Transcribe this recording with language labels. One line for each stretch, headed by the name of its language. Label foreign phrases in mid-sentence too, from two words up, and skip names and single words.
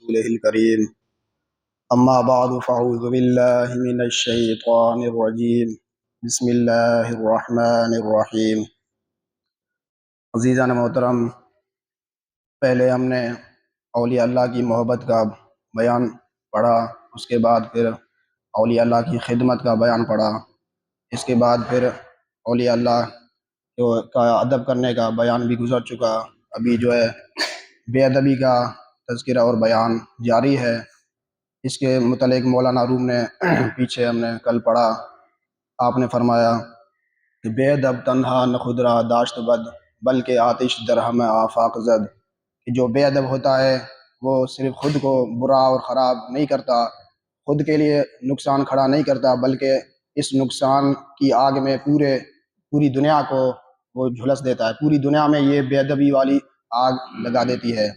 Arabic: رسوله الكريم أما بعد فأعوذ بالله من الشيطان الرجيم بسم الله الرحمن الرحیم۔
Urdu: عزیزان محترم، پہلے ہم نے اولیاء اللہ کی محبت کا بیان پڑھا، اس کے بعد پھر اولیاء اللہ کی خدمت کا بیان پڑھا، اس کے بعد پھر اولیاء اللہ کا ادب کرنے کا بیان بھی گزر چکا۔ ابھی جو ہے بے ادبی کا تذکرہ اور بیان جاری ہے۔ اس کے متعلق مولانا روم نے پیچھے ہم نے کل پڑھا، آپ نے فرمایا کہ
Persian: بے ادب تنہا نہ خدرا داشت بد، بلکہ آتش درہم آفاق زد،
Urdu: کہ جو بے ادب ہوتا ہے وہ صرف خود کو برا اور خراب نہیں کرتا، خود کے لیے نقصان کھڑا نہیں کرتا، بلکہ اس نقصان کی آگ میں پوری دنیا کو وہ جھلس دیتا ہے، پوری دنیا میں یہ بے ادبی والی آگ لگا دیتی ہے۔